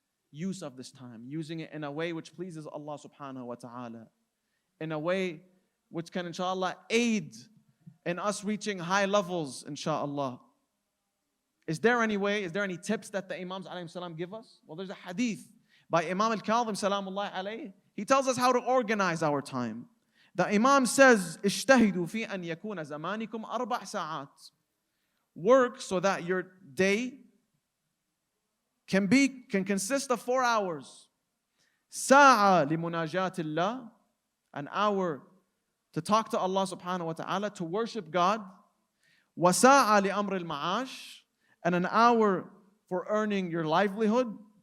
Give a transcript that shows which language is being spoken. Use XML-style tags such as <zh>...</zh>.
<en>use of this time, using it in a way which pleases Allah subhanahu wa ta'ala, in a way which can inshallah aid in us reaching high levels, inshallah. Is there any tips that the Imams alayhi salam give us? Well, there's a hadith by Imam al-Kadhim salamullahi alayhi. He tells us how to organize our time. The Imam says,</en> <ar>اجتهدوا في أن يكون زمانكم 4 ساعات.</ar> <en>Work so that your day can consist of 4 hours.</en> <ar>ساعة لمناجاة الله,</ar> <en>an hour to talk to Allah subhanahu wa ta'ala, to worship God.</en> <ar>وساعة لأمر المعاش,</ar> <en>and an hour for earning your livelihood.</en>